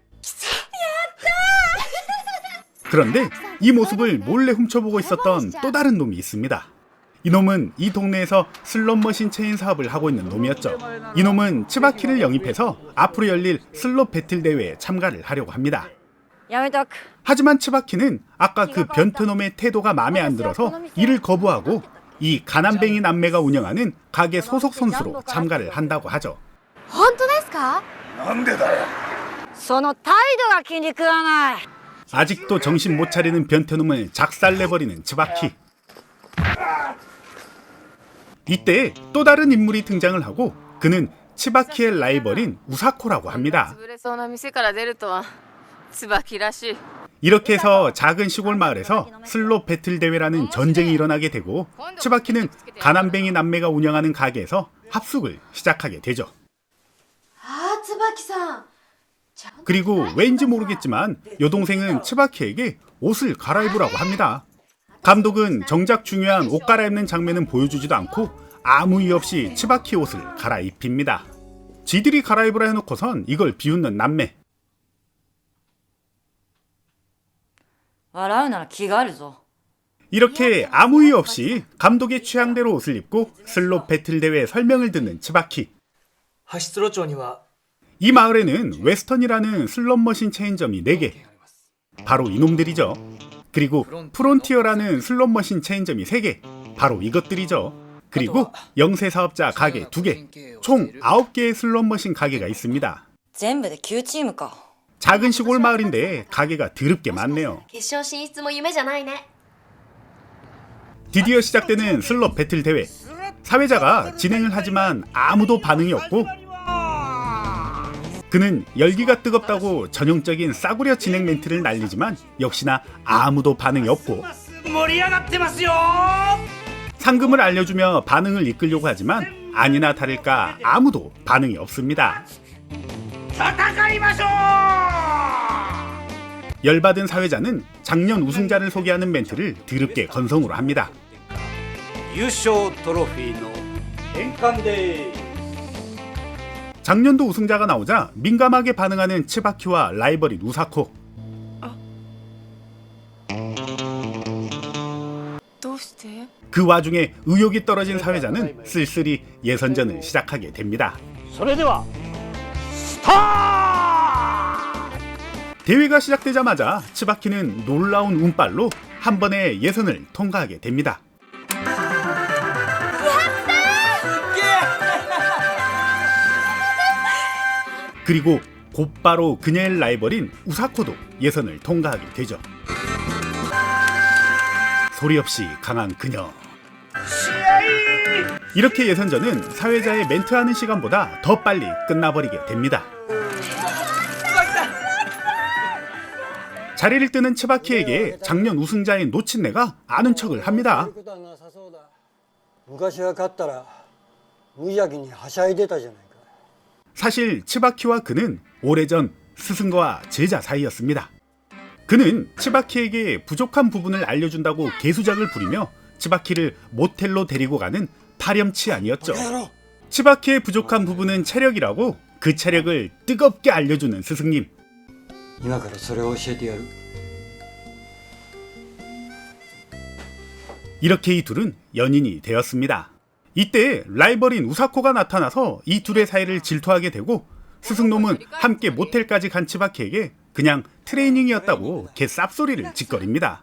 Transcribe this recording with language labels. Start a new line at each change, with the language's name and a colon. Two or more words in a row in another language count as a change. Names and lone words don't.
Korean: 그런데 이 모습을 몰래 훔쳐보고 있었던 또 다른 놈이 있습니다. 이놈은 이 동네에서 슬롯 머신 체인 사업을 하고 있는 놈이었죠. 이놈은 치바키를 영입해서 앞으로 열릴 슬롯 배틀 대회에 참가를 하려고 합니다.
Japanese: やめとく。
Korean: 하지만 치바키는 아까 그 변태놈의 태도가 마음에 안 들어서 이를 거부하고 이 가난뱅이 남매가 운영하는 가게 소속 선수로 참가를 한다고 하죠.
Japanese: 本当ですか？なんでだよ。その態度が気に食わない。
Korean: 아직도 정신 못 차리는 변태놈을 작살내버리는 치바키. 이때 또 다른 인물이 등장을 하고 그는 치바키의 라이벌인 우사코라고 합니다.
Japanese: 潰れそうな店から出るとは椿らしい。
Korean: 이렇게 해서 작은 시골 마을에서 슬롯 배틀 대회라는 전쟁이 일어나게 되고 치바키는 가난뱅이 남매가 운영하는 가게에서 합숙을 시작하게 되죠.
Japanese: あー、つばきさん。
Korean: 그리고 왠지 모르겠지만 여동생은 치바키에게 옷을 갈아입으라고 합니다. 감독은 정작 중요한 옷 갈아입는 장면은 보여주지도 않고 아무 이유 없이 치바키 옷을 갈아입힙니다. 지들이 갈아입으라 해놓고선 이걸 비웃는 남매.
Japanese: 笑うなら気があるぞ。
Korean: 이렇게 아무 이유 없이 감독의 취향대로 옷을 입고 슬롯 배틀 대회 설명을 듣는 치바키.
Japanese: 派出路長には
Korean: 이 마을에는 웨스턴이라는 슬롯 머신 체인점이 4개. 바로 이놈들이죠. 그리고 프론티어라는 슬롯 머신 체인점이 3개. 바로 이것들이죠. 그리고 영세 사업자 가게 2개. 총 9개의 슬롯 머신 가게가 있습니다.
Japanese: 全部で9チームか。
Korean: 작은 시골 마을인데 가게가 드럽게 많네요.
Japanese: 決勝進出も夢じゃないね。
Korean: 드디어 시작되는 슬롯 배틀 대회. 사회자가 진행을 하지만 아무도 반응이 없고 그는 열기가 뜨겁다고 전형적인 싸구려 진행 멘트를 날리지만 역시나 아무도 반응이 없고 상금을 알려주며 반응을 이끌려고 하지만 아니나 다를까 아무도 반응이 없습니다. 열받은 사회자는 작년 우승자를 소개하는 멘트를 드럽게 건성으로 합니다.
Japanese: 優勝トロフィーの返還で
Korean: 작년도 우승자가 나오자 민감하게 반응하는 츠바키와 라이벌인 우사코.
Japanese: どうして
Korean: 그 와중에 의욕이 떨어진 사회자는 쓸쓸히 예선전을 시작하게 됩니다.
Japanese: それではスタート
Korean: 대회가 시작되자마자 츠바키는 놀라운 운빨로 한 번에 예선을 통과하게 됩니다. 그리고 곧바로 그녀의 라이벌인 우사코도 예선을 통과하게 되죠. 소리 없이 강한 그녀. 이렇게 예선전은 사회자의 멘트하는 시간보다 더 빨리 끝나버리게 됩니다. 자리를 뜨는 츠바키에게 작년 우승자인 노친네가 아는 척을 합니다.
Japanese: 昔は勝ったら無邪気にはしゃいでたじゃないか。
Korean: 사실 츠바키와 그는 오래전 스승과 제자 사이였습니다. 그는 츠바키에게 부족한 부분을 알려준다고 개수작을 부리며 츠바키를 모텔로 데리고 가는 파렴치한이었죠. 츠바키의 부족한 부분은 체력이라고 그 체력을 뜨겁게 알려주는 스승님.
Japanese: 今からそれを教えてやる。
Korean: 이렇게 이 둘은 연인이 되었습니다. 이때 라이벌인 우사코가 나타나서 이 둘의 사이를 질투하게 되고 스승놈은 함께 모텔까지 간 츠바키에게 그냥 트레이닝이었다고 개 쌉소리를 짓거립니다.